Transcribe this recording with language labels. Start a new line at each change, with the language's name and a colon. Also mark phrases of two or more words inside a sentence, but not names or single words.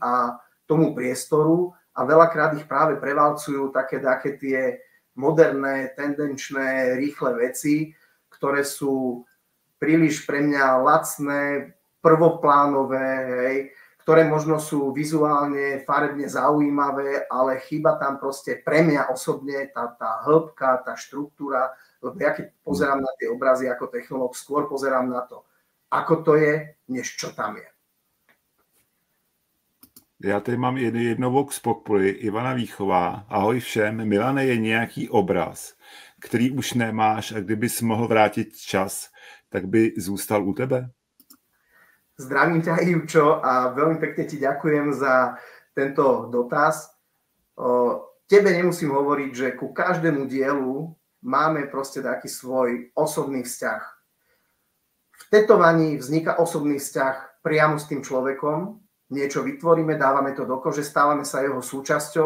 Slovak: a tomu priestoru a veľakrát ich práve prevalcujú také tie moderné, tendenčné, rýchle veci, ktoré sú príliš pre mňa lacné, prvoplánové, hej, ktoré možno sú vizuálne, farebne zaujímavé, ale chýba tam proste pre mňa osobne tá hĺbka, tá štruktúra, lebo ja keď pozerám na tie obrazy ako technológ, skôr pozerám na to, ako to je, než čo tam je.
Czech: Já tady mám jedno
Latin: vox populi,
Czech: Ivana Výchová. Ahoj všem, Milane, je nějaký obraz, který už nemáš a kdybys mohl vrátit čas, tak by zůstal u tebe?
Slovak: Zdravím ťa, Ivčo, a veľmi pekne ti ďakujem za tento dotaz. Tebe nemusím hovoriť, že ku každému dielu máme proste taký svoj osobný vzťah. V tetovaní vzniká osobný vzťah priamo s tým človekom, niečo vytvoríme, dávame to do kože, stávame sa jeho súčasťou.